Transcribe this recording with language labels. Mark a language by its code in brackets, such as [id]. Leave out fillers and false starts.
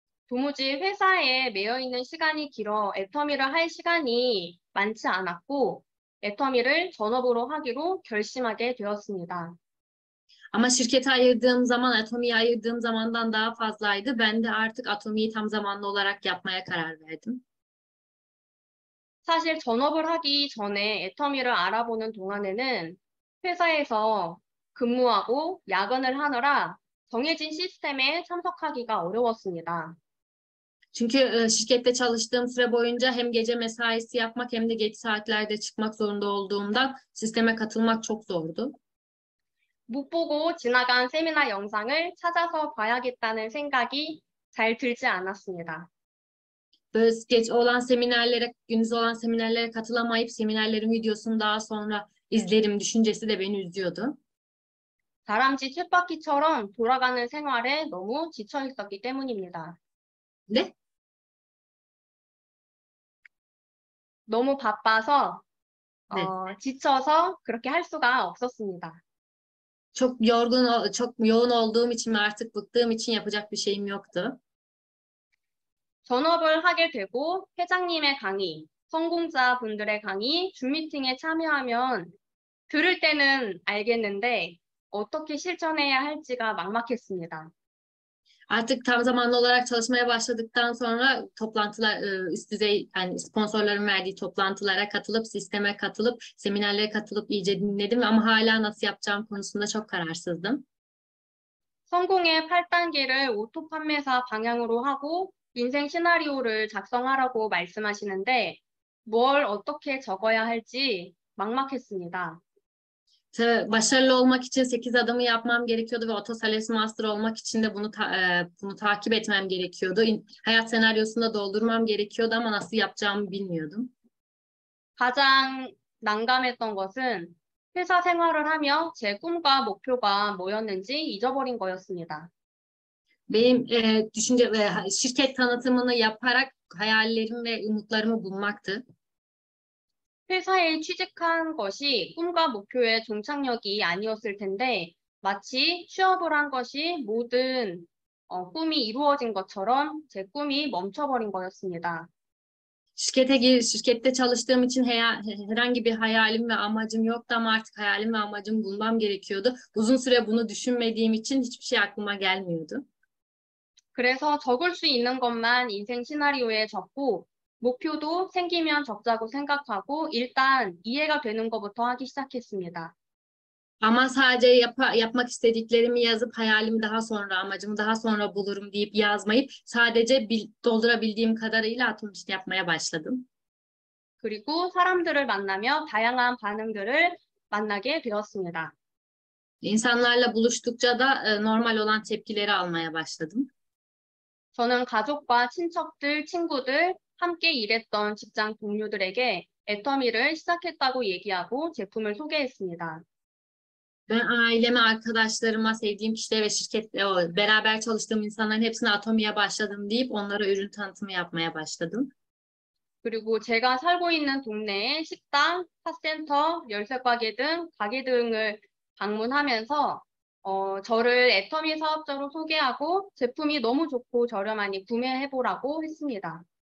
[ko] 도무지 회사에 매여 있는 시간이 길어 애터미를 할 시간이 많지 않았고 애터미를 전업으로 하기로 결심하게 되었습니다. [tr] Ama şirkete ayırdığım zaman Atomi'ye ayırdığım zamandan daha fazlaydı. Ben de artık Atomi'yi tam zamanlı olarak yapmaya karar verdim. [ko] 사실 전업을 하기 전에 애터미를 알아보는 동안에는 회사에서 근무하고 야근을 하느라 정해진 시스템에 참석하기가 어려웠습니다. [tr] Çünkü şirkette çalıştığım süre boyunca hem gece mesaisi yapmak hem de geç saatlerde çıkmak zorunda olduğumdan sisteme katılmak çok zordu. [ko] 못 보고 지나간 세미나 영상을 찾아서 봐야겠다는 생각이 잘 들지 않았습니다. [tr] Böyle gece olan seminerlere, gündüz olan seminerlere katılamayıp seminerlerin videosunu daha sonra izlerim düşüncesi de beni üzüyordu. [ko] 다람쥐 쳇바퀴처럼 돌아가는 생활에 너무 지쳐 있었기 때문입니다. [tr] Ne? [ko] 너무 바빠서 네. 지쳐서 그렇게 할 수가 없었습니다. [tr] Çok yoğun olduğum için ve artık bıktığım için yapacak bir şeyim yoktu. [ko] 전업을 하게 되고 회장님의 강의, 성공자분들의 강의, 줌미팅에 참여하면 들을 때는 알겠는데 어떻게 실천해야 할지가 막막했습니다. [tr] Artık tam zamanlı olarak çalışmaya başladıktan sonra toplantılar, üst düzey yani sponsorların verdiği toplantılara katılıp, sisteme katılıp, seminerlere katılıp iyice dinledim ama hala nasıl yapacağım konusunda çok kararsızdım. [ko] 성공의 8단계를 오토 판매사 방향으로 하고 인생 시나리오를 작성하라고 말씀하시는데 뭘 어떻게 적어야 할지 막막했습니다. [tr] Başarılı olmak için 8 adımı yapmam gerekiyordu ve Otosales Master olmak için de bunu takip etmem gerekiyordu. Hayat senaryosunda doldurmam gerekiyordu ama nasıl yapacağımı bilmiyordum. [ko] 가장 난감했던 것은 회사 생활을 하며 제 꿈과 목표가 뭐였는지 잊어버린 거였습니다. [tr] Benim şirket tanıtımını yaparak hayallerim ve umutlarımı bulmaktı. [ko] 회사에 취직한 것이 꿈과 목표의 종착역이 아니었을 텐데 마치 취업을 한 것이 모든 꿈이 이루어진 것처럼 제 꿈이 멈춰버린 거였습니다. [tr] Şirkette çalıştığım için herhangi bir hayalim ve amacım yoktu ama artık hayalim ve amacımı bulmam gerekiyordu. Uzun süre bunu düşünmediğim için hiçbir şey aklıma gelmiyordu. [ko] 그래서 적을 수 있는 것만 인생 시나리오에 적고 목표도 생기면 적자고 생각하고 일단 이해가 되는 것부터 하기 시작했습니다. [tr] Ama sadece yapmak istediklerimi yazıp hayalimi daha sonra, amacımı daha sonra bulurum deyip yazmayıp sadece doldurabildiğim kadarıyla atom işte yapmaya başladım. [ko] 그리고 사람들을 만나며 다양한 반응들을 만나게 되었습니다. [tr] İnsanlarla buluştukça da normal olan tepkileri almaya başladım. [ko] 저는 가족과 친척들, 친구들, 함께 일했던 직장 동료들에게 애터미를 시작했다고 얘기하고 제품을 소개했습니다. [tr] Ben aileme, arkadaşlarıma, sevdiğim kişilere ve beraber çalıştığım insanların hepsine Atomi'ye başladım deyip onlara ürün tanıtımı yapmaya başladım. [ko] 그리고 제가 살고 있는 동네에 식당, 카센터, 열쇠가게 등 가게 등을 방문하면서 저를 애터미 사업자로 soge하고 제품이 너무 좋고 저렴하니 구매해보라고 했습니다.